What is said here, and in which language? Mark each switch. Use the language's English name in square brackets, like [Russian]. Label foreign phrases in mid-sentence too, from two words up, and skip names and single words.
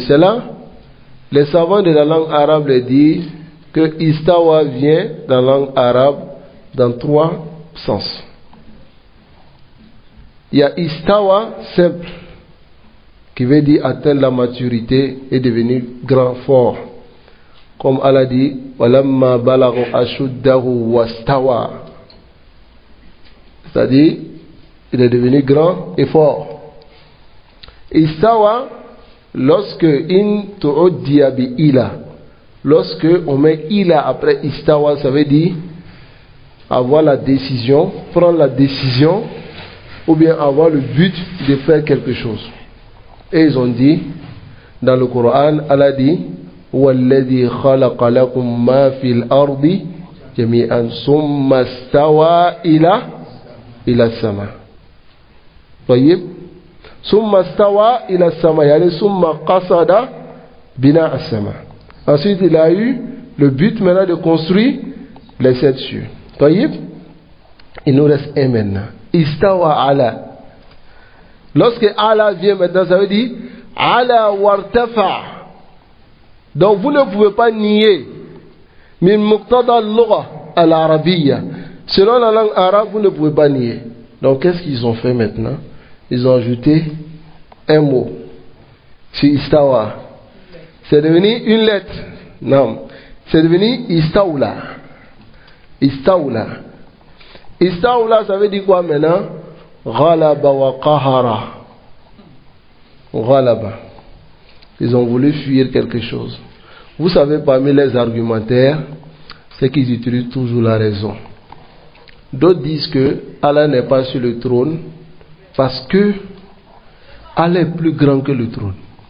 [French] C'est là, les savants de la langue arabe le disent que Istawa vient dans la langue arabe dans 3 sens. Il y a Istawa simple, qui veut dire atteindre la maturité et devenir grand, fort. Comme Allah dit, [Arabic] وَلَمَّا بَلَغَ أَشُدَّهُ وَاسْتَوَى. [French] C'est-à-dire, il est devenu grand et fort. [Arabic] استوى، lorsque إن عُدِّيَ بإلى, [French] lorsque on met ila après istawa, ça veut dire avoir la décision, prendre la décision, ou bien avoir le but de faire quelque chose. Et ils ont dit, dans le Coran, Allah dit, [Arabic] وَالَّذِي خَلَقَ لَكُم مَّا فِي الْأَرْضِ جَمِيعًا ثُمَّ اسْتَوَى إِلَى السَّمَاءِ. طيب ثُمَّ اسْتَوَى إِلَى السَّمَاء يعني ثُمَّ قَصَدَ بِنَاءَ السَّمَاء. [French] Ensuite, il a eu le but maintenant de construire les 7 cieux. طيب, il nous reste un maintenant. [Arabic] استوى على. [French] Lorsque ala vient maintenant, ça veut dire [Arabic] علا وارتفع. [French] Donc vous ne pouvez pas nier [Arabic] من مقتضى اللغة العربية. [French] Selon la langue arabe, vous ne pouvez pas nier. Donc qu'est-ce qu'ils ont fait maintenant? Ils ont ajouté un mot sur istawa. C'est devenu une lettre. Non, c'est devenu istawla. Istawla. Istawla, ça veut dire quoi maintenant? [Arabic] غلب وقهر. غلب. [French] Ils ont voulu fuir quelque chose. Vous savez, parmi les argumentaires, c'est qu'ils utilisent toujours la raison. D'autres disent que Allah n'est pas sur le trône parce que Allah est plus grand que le trône.